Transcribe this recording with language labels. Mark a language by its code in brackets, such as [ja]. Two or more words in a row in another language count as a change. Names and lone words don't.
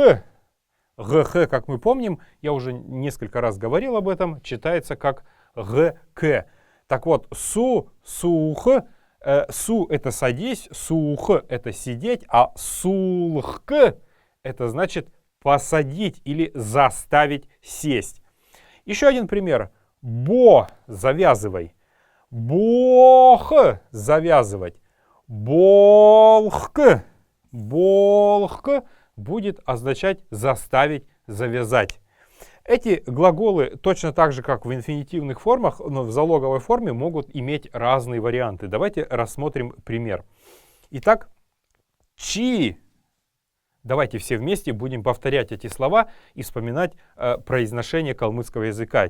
[ru] ГХ, как мы помним, я уже несколько раз говорил об этом, читается как ГК. Так вот, сух, су — это садись, сух — это сидеть, а сулхк — это значит посадить или заставить сесть. Еще один пример. Бо — завязывай. Бох — завязывать. Болхк. Болхк будет означать заставить завязать. Эти глаголы точно так же, как в инфинитивных формах, но в залоговой форме могут иметь разные варианты. Давайте рассмотрим пример. Итак, чи. Давайте все вместе будем повторять эти слова и вспоминать произношение калмыцкого языка.